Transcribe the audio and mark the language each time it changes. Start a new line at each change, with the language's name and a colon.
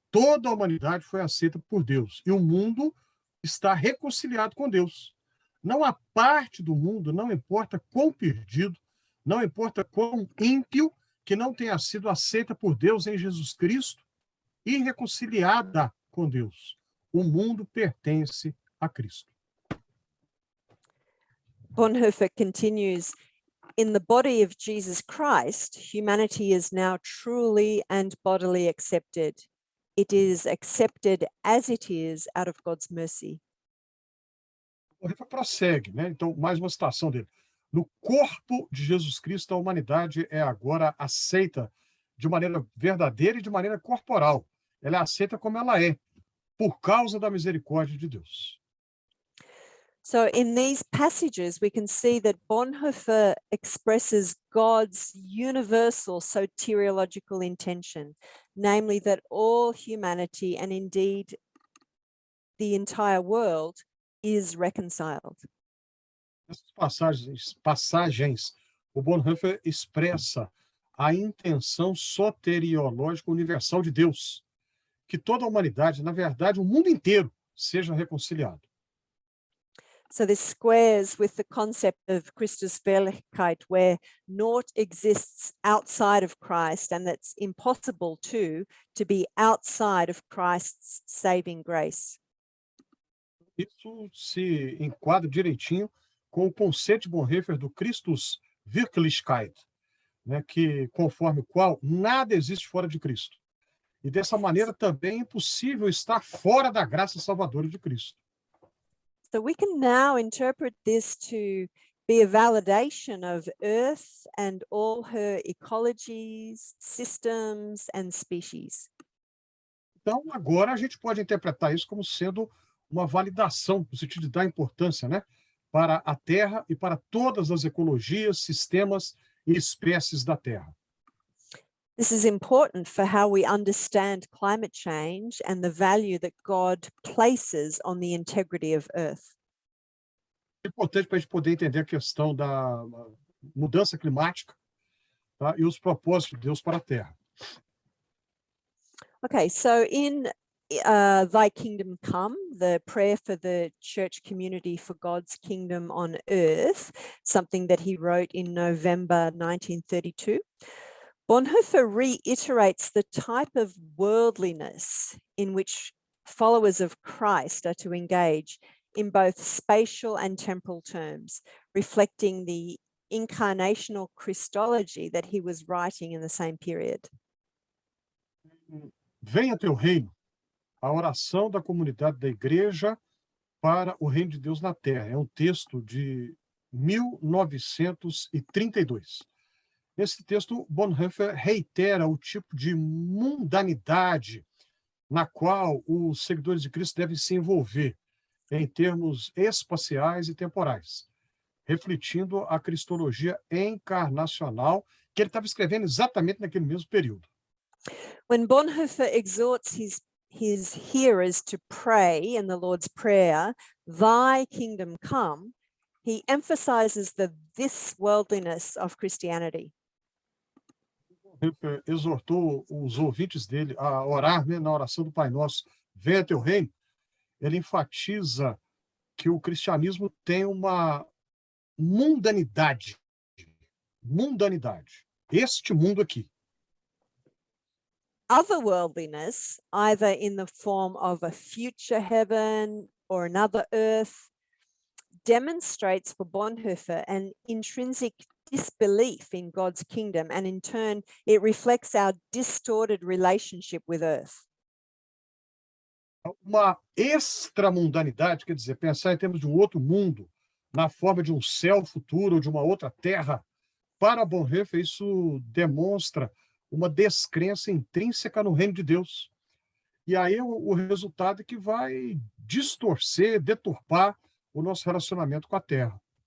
Portuguese: Toda a humanidade foi aceita por Deus. E o mundo está reconciliado com Deus. Não há parte do mundo, não importa quão perdido, não importa quão ímpio, que não tenha sido aceita por Deus em Jesus Cristo e reconciliada com Deus. O mundo pertence a Cristo.
English: Bonhoeffer continues, in the body of Jesus Christ, humanity is now truly and bodily accepted. It is accepted as it is out of God's mercy.
Portuguese: Bonhoeffer prossegue, né? Então, mais uma citação dele. No corpo de Jesus Cristo, a humanidade é agora aceita de maneira verdadeira e de maneira corporal. Ela é aceita como ela é, por causa da misericórdia de Deus.
English: So in these passages, we can see that Bonhoeffer expresses God's universal soteriological intention, namely that all humanity and indeed the entire world is reconciled.
Portuguese: Nessas passagens, o Bonhoeffer expressa a intenção soteriológica universal de Deus, que toda a humanidade, na verdade, o mundo inteiro, seja reconciliado.
English: So this squares with the concept of Christuswirklichkeit, where naught exists outside of Christ, and that's impossible to be outside of Christ's saving grace.
Portuguese: Isso se enquadra direitinho com o conceito de Bonhoeffer do Christuswirklichkeit, né, que conforme o qual nada existe fora de Cristo. E dessa maneira também é impossível estar fora da graça salvadora de Cristo.
English: So we can now interpret this to be a validation of Earth and all her ecologies, systems and species.
Portuguese: Então, agora a gente pode interpretar isso como sendo uma validação, no sentido de dar importância, né, para a Terra e para todas as ecologias, sistemas e espécies da Terra.
English: This is important for how we understand climate change and the value that God places on the integrity of Earth.
Portuguese: É importante para a gente poder entender a questão da mudança climática, tá, e os propósitos de Deus para a Terra.
English: Okay, so in Thy Kingdom Come, the prayer for the church community for God's kingdom on earth, something that he wrote in November 1932. Bonhoeffer reiterates the type of worldliness in which followers of Christ are to engage in both spatial and temporal terms, reflecting the incarnational Christology that he was writing in the same period.
Portuguese: Venha teu reino, a oração da comunidade da igreja para o reino de Deus na terra. É um texto de 1932. Nesse texto, Bonhoeffer reitera o tipo de mundanidade na qual os seguidores de Cristo devem se envolver em termos espaciais e temporais, refletindo a cristologia encarnacional que ele estava escrevendo exatamente naquele mesmo período.
English: When Bonhoeffer exhorts his hearers to pray in the Lord's Prayer, Thy kingdom come, he emphasizes the this worldliness of Christianity.
Portuguese: Bonhoeffer exortou os ouvintes dele a orar, né, na oração do Pai Nosso, venha teu reino. Ele enfatiza que o cristianismo tem uma mundanidade. Mundanidade. Este mundo aqui.
English: Otherworldliness, either in the form of a future heaven or another earth, demonstrates for Bonhoeffer an intrinsic disbelief in God's kingdom, and in turn, it reflects our distorted relationship with earth.
Portuguese: Uma extramundanidade, quer dizer, pensar em termos de um outro mundo, na forma de um céu futuro ou de uma outra terra. Para Bonhoeffer, isso demonstra uma descrença intrínseca no reino de Deus. E aí o resultado é que vai distorcer, deturpar o nosso relacionamento com a terra.